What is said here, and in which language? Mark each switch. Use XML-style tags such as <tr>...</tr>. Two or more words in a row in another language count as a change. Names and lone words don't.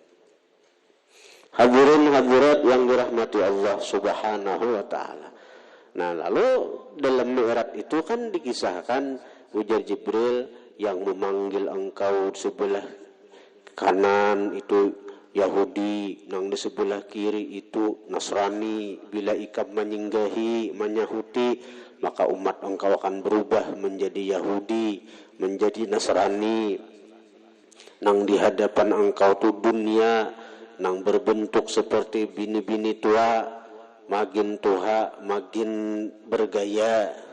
<id>Hadirin hadirat yang dirahmati Allah</id> <ar>سبحانه وتعالى.</ar> <id>Nah, lalu dalam Mi'raj itu kan dikisahkan ujar Jibril yang memanggil engkau sebelah kanan itu Yahudi,</id> <bjn>nang di sebelah kiri itu Nasrani.</bjn> <id>Bila ikam menyinggahi, menyahuti, maka umat engkau akan berubah menjadi Yahudi, menjadi Nasrani.</id> <bjn>Nang di hadapan engkau tu dunia, nang berbentuk seperti bini-bini tua, makin tua, makin bergaya.</bjn>